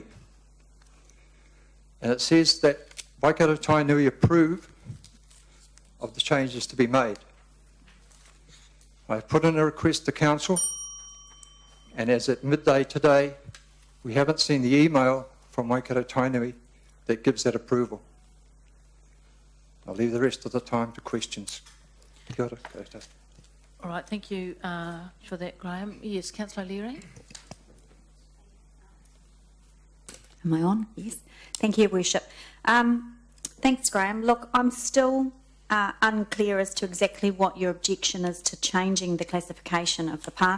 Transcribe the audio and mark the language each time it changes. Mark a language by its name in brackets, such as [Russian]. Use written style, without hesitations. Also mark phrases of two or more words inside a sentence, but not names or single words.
[English] And it says that Waikato Tainui approve of the changes to be made. I've put in a request to council, and as at midday today, we haven't seen the email from Waikato Tainui that gives that approval. I'll leave the rest of the time to questions. [Māori] Kia ora koutou. [English] All right, thank you for that, Graham. Yes, Councillor Leary. Am I on? Yes. Thank you, Your Worship. Thanks, Graham. Look, I'm still unclear as to exactly what your objection is to changing the classification of the park.